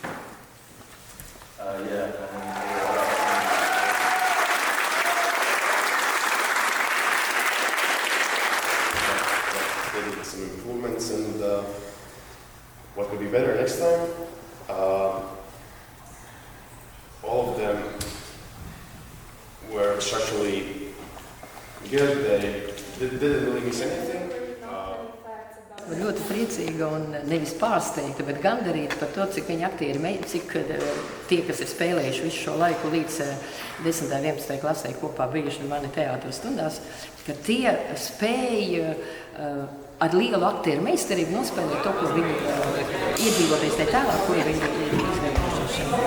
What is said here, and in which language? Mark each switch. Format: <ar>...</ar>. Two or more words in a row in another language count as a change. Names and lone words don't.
<en>Maybe some improvements and what could be better next time. All of them were structurally good. They didn't really miss anything.</en> <lv>Ļoti priecīga un nevis pārsteigta, bet gandarīta par to, cik viņi aktieri, cik tie, kas ir spēlējuši visu šo laiku līdz 10. un 11. klasē kopā bijuši mani teātros stundās, ka tie spēja ar lielu aktieru meistarību nospēlēt to, ko viņi iedzīvoties tajā tēlā, ko viņi ir izveidojuši.</lv>